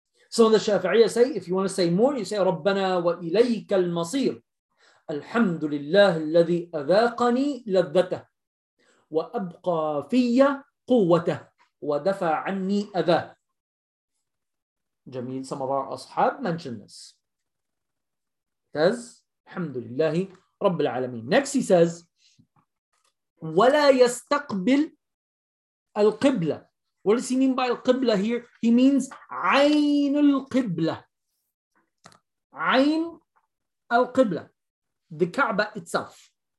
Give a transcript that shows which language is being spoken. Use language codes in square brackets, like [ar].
[en] So the Shafi'iyya say, if you want to say more, you say, [ar] رَبَّنَا وَإِلَيْكَ الْمَصِيرُ الْحَمْدُ لِلَّهِ الَّذِي أَذَاقَنِي لَذَّتَهُ وَأَبْقَى فِيَّ قُوَّتَهُ وَدَفَى عَنِّي أَذَاهُ. [en] Jameel, some of our ashab mentioned this. It says, [ar] الحمدلله رب العالمين. [en] Next he says, [ar] وَلَا يَسْتَقْبِلْ الْقِبْلَ. [en] What does he mean by al-qibla here? He means عين al-qibla. عين al-qibla. The Kaaba itself.